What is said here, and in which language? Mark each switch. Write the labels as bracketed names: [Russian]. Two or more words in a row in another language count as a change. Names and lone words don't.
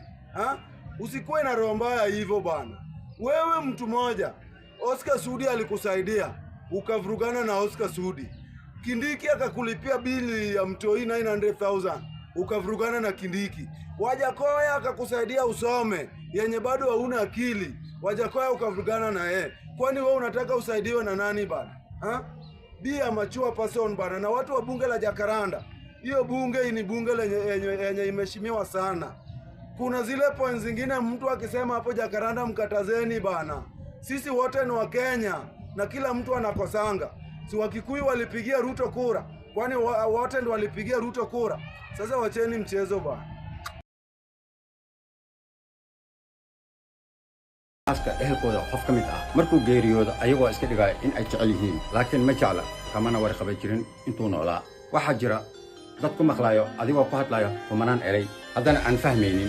[Swahili] Usikuwe na roho mbaya hivyo bana. Wewe mtu moja, Oscar Sudi alikusaidia, ukavurugana na Oscar Sudi. Kindiki akakulipia bili ya mtoi 900,000, ukavurugana na Kindiki. Wajakoya akakusaidia usome, yenye bado hauna akili. Wajakoya ukavurugana na yeye. Kwani wewe unataka usaidiwe na nani bana? [English] Be a mature person bana. [Swahili] Na watu wa bunge la Jacaranda, hiyo bunge ni bunge yenye imeshimiwa sana. Kuna zile points zingine mtu akisema hapo Jacaranda mkatazeni bana. Sisi wote ni wa Kenya na kila mtu anakosanga. Si Wakikuyu walipigia Ruto kura, kwani wote ndio walipigia Ruto kura? Sasa wacheni mchezo bana. [Somali] aska ehelkooda qof ka mid ah markuu geeriyoodo ayagoo iska dhigay in ay jecel yihiin laakiin ma jecla kamana warqabay jirin intuu noolaa. waxaa jira dad ku maqlaayo adigoo ku hadlayo kumanaan eray haddana aan fahmaynin.